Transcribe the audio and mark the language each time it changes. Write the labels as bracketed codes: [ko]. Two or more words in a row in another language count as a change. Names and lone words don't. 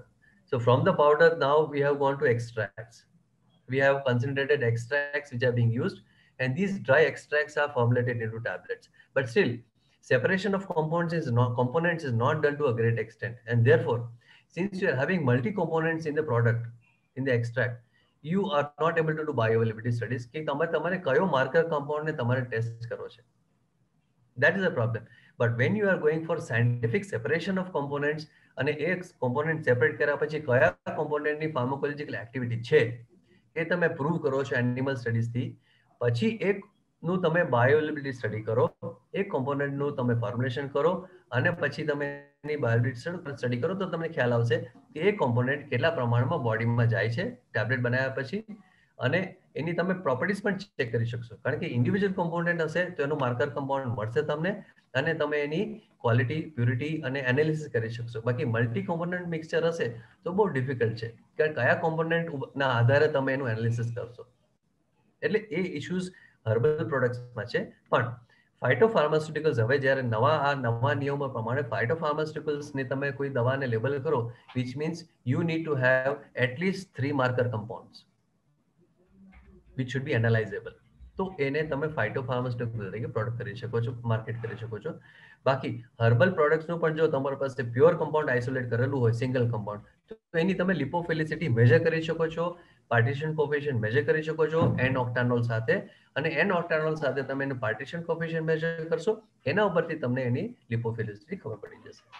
[en] So from the powder, now we have gone to extracts. We have concentrated extracts which are being used, and these dry extracts are formulated into tablets. But still, separation of components is not done to a great extent, and therefore, since you are having multi-components in the product, in the extract, you are not able to do bioavailability studies [gu] કે તમારે કયો marker compound ને તમારે test કરવો છે. [en] That is a problem. But when you are going for scientific separation of components [gu] અને એ [en] component separate [gu] કર્યા પછી કયા component ની [en] pharmacological activity [gu] છે એ તમે prove કરો છો [en] animal studies [gu] થી, પછી એકનું તમે [en] bioavailability study [gu] કરો, એક component નું તમે formulation કરો અને પછી તમે એની [en] bioavailability study [gu] કરો, તો તમને ખ્યાલ આવશે કે એ component કેટલા પ્રમાણમાં બોડીમાં જાય છે ટેબ્લેટ બનાવ્યા પછી, અને એની તમે પ્રોપર્ટીઝ પણ ચેક કરી શકશો. કારણ કે [en] individual component [gu] હશે તો એનું [en] marker compound [gu] મળશે તમને અને તમે એની [en] quality, purity [gu] અને એનાલિસિસ કરી શકશો. બાકી [en] multi component mixture [gu] હશે તો બહુ ડિફિકલ્ટ છે કે કયા કોમ્પોનન્ટના આધારે તમે એનું એનાલિસિસ કરશો. એટલે એ ઇશ્યુઝ [en] herbal productsમાં [gu] છે. પણ ફાઇટોફાર્માસ્યુટિકલ્સ, હવે જ્યારે નવા નિયમો પ્રમાણે ફાઇટોફાર્માસ્યુટિકલ્સની તમે કોઈ દવાને લેબલ કરો, [en] which means you need to have at least 3 marker compounds which should be analyzable. [gu] તો એને તમે ફાઇટોફાર્માસ્યુટિકલ તરીકે પ્રોડક્ટ કરી શકો છો, માર્કેટ કરી શકો છો. બાકી [en] herbal productsનું [gu] પણ જો તમારી પાસે [en] pure compound isolate [gu] કરેલું હોય, [en] single compound, [gu] તો એની તમે [en] lipophilicity measure [gu] કરી શકો છો, [en] partition coefficient measure [gu] કરી શકો છો [en] n octanol [gu] સાથે, અને [en] n octanol [gu] સાથે તમે એનું [en] partition coefficient measure [gu] કરશો, એના ઉપરથી તમને એની લિપોફિલિસિટી ખબર પડી જશે.